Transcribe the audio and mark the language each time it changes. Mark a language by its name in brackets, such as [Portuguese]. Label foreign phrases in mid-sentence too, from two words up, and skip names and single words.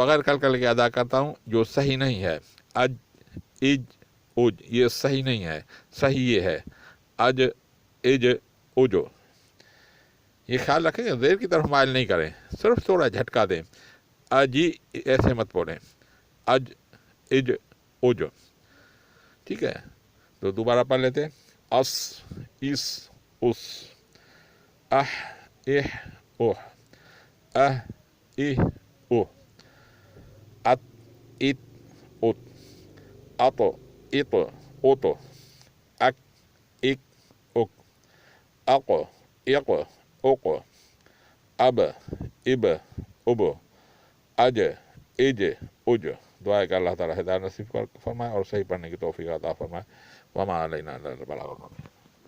[Urdu] بغیر کلکلے کے ادا کرتا ہوں جو صحیح نہیں ہے، اج اج اوج، یہ صحیح نہیں ہے، صحیح یہ ہے اج اج اوجو، یہ خیال رکھیں کہ زیر کی طرف مائل نہیں کریں، صرف تھوڑا جھٹکا دیں، اجی ایسے مت پڑھیں، اج اج اوج، ٹھیک ہے، تو دوبارہ پڑھ لیتے، اس اس اس، اح اح اوہ، اہ اہ اوہ، ات ات ات، اط اط اوت، اک اک اک، اق اق اق، اب اب اب، اج اج اج، دعا ہے کہ اللہ تعالیٰ ہدایت نصیب فرمائے اور صحیح پڑھنے کی توفیق عطا فرمائے، [Arabic] وما علینا الا البلاغ المبین۔